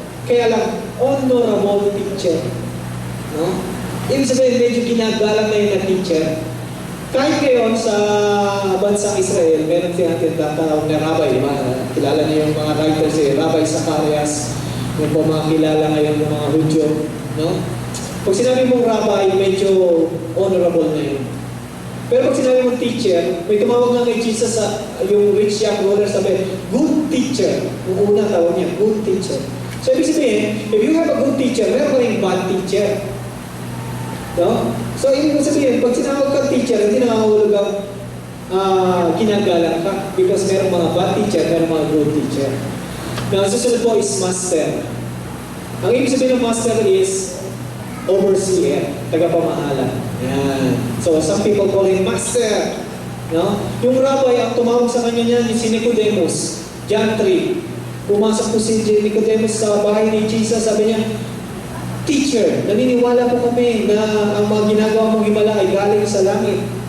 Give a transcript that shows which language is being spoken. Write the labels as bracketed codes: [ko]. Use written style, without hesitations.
[tl] Kaya lang, [en] honorable teacher. [tl] No? Ibig sabihin, medyo ginagalang na yun na teacher. Kahit ngayon sa bansang Israel, meron siya tinatawag na rabbi, di ba? Kilala niyo yung mga writers, Rabbi Zacharias, yung po mga kilala ngayon ng mga Hudyo, no? Pag sinabi mong rabbi, medyo honorable na yun. Pero pag sinabi mong teacher, may tumawag nga kay Jesus sa yung rich young ruler, sabi, [en] good teacher. [tl] Yung una tawag niya, [en] good teacher. [tl] So ibig sabihin, [en] if you have a good teacher, [tl] meron ka rin bad teacher. No? So, ibig sabihin, pag sinawag ka teacher, hindi nakahulog ang ginagalang ka because merong mga bad teacher, merong mga good teacher. Now, susunod po is master. Ang ibig sabihin ng master is overseer, tagapamahala. Yan. [en] So, some people call him master. [tl] No? Yung rabbi, ang tumawag sa kanya niyan, si Nicodemus, John 3. Pumasok po si Nicodemus sa bahay ni Jesus, sabi niya, Teacher, naniniwala po kami na ang mga ginagawa mong himala ay galing sa langit.